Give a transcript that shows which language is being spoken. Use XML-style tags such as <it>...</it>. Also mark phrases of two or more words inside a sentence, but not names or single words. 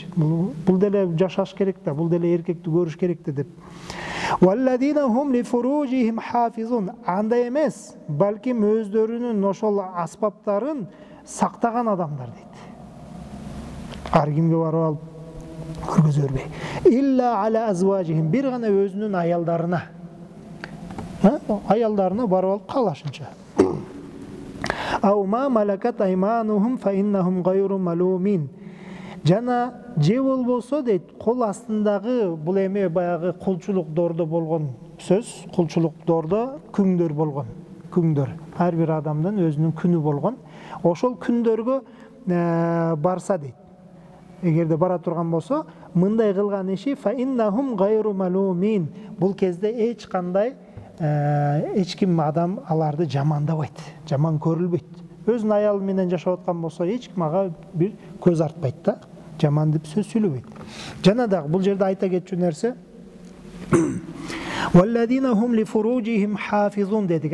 <ky>Бул деле жашаш керек да, бул деле эркекти көрүш керек да деп.</ky> <ar>والذين هم لفروجهم حافظون.</ar> <ky>Андай эмес, балким өздөрүнүн ошол аспаптарын сактаган адамдар дейт. Ар кимге барып алып көргөзө бербей.</ky> <ar>إلا على أزواجهم.</ar> <ky>Бир гана өзүнүн аялдарына. Аялдарына барып алып калашынча.</ky> <ar>أو ما ملكت أيمانهم فإنهم غير ملومين.</ar> <ky>Жана же болбосо дейт, кол астындагы бул эме баягы кулчулукдордо болгон сөз, кулчулукдордо күңдөр болгон. Күңдөр. Ар бир адамдын өзүнүн күнү болгон. Ошол күндөргө барса дейт. эгерде бара турган болсо, мындай кылган иши</ky> <ar>فإنهم غير ملومين.</ar> <ky>Бул кезде эч кандай эч ким адам аларды жамандабайт, жаман көрүлбөйт. Өзүнүн аялы менен жашап аткан болсо, эч ким ага бир көз артпайт да, жаман деп сөз сүйлөбөйт. Жана дагы бул жерде айта кетчү нерсе</ky> <ar>والذين هم لفروجهم حافظون</ar> <ky>дедик.</ky>